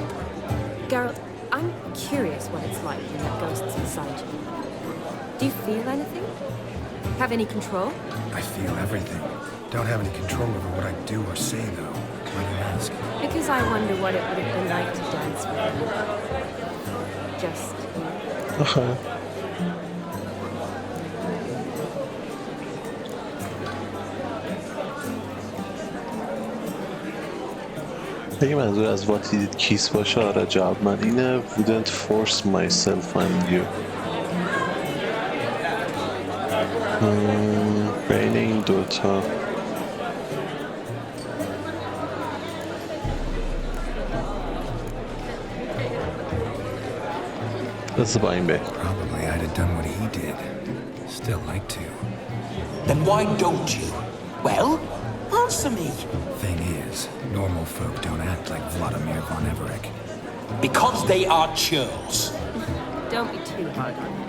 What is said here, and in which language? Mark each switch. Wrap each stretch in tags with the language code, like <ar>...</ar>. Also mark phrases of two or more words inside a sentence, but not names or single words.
<en>Geralt, I'm curious what it's like when that ghost's inside you. Do you feel anything? Have any control? I feel everything. Don't have any control over what I do or say, though. Why do you ask? Because I wonder what it would have been like to dance with you. Just you.</en> <fa>آخه اگه منظور از</fa> <en>what he did kiss</en> <fa>باشه آره جواب من اینه</fa> <en>wouldn't force myself on you.</en> <fa>بین این دوتا بذار با این به</fa> <en>Probably I'd have done what he did. Still like to. Then why don't you? Well, answer me. Thing is, normal folk don't act like Vladimir von Everett. Because they are churls. Don't be too hard on him.</en>